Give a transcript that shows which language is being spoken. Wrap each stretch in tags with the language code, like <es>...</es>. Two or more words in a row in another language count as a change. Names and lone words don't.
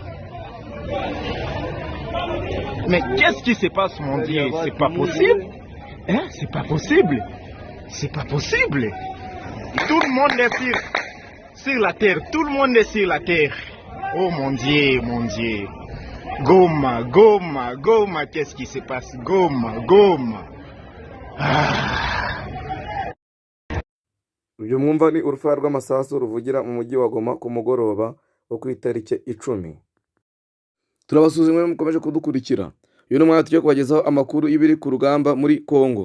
<fr>Mais qu'est-ce qui se passe, mon Dieu? C'est pas possible. Hein? C'est pas possible. C'est pas possible. Tout le monde est sur la terre. Tout le monde est sur la terre. Oh mon Dieu, mon Dieu. Goma, Goma, Goma, qu'est-ce qui se passe? Goma, Goma.</fr> <rw>Uyu mwumva ni urufaya rw'amasasu ruvugira mu mujyi wa Goma ku mugoroba wo ku itariki 10. Turabasuzumwe mukomeje kudukurikira. Uyu ni umwanya tugiye kubagezaho amakuru y'ibiri ku rugamba muri Kongo.</rw>